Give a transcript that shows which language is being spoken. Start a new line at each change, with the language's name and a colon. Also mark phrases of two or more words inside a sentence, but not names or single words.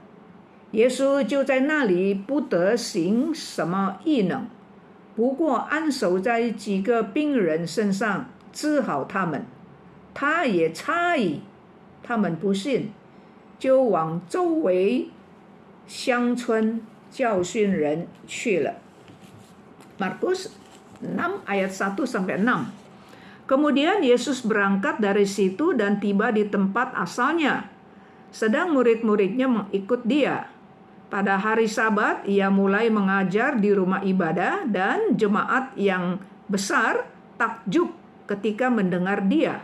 Chinese: 耶稣就在那里不得行什么异能，不过按手在几个病人身上治好他们。他也诧异他们不信，就往周围乡村教训人去了。
Indonesian: Markus 6 ayat 1-6. Kemudian Yesus berangkat dari situ dan tiba di tempat asalnya. Sedang murid-muridnya mengikut dia. Pada hari Sabat ia mulai mengajar di rumah ibadah dan jemaat yang besar takjub ketika mendengar dia.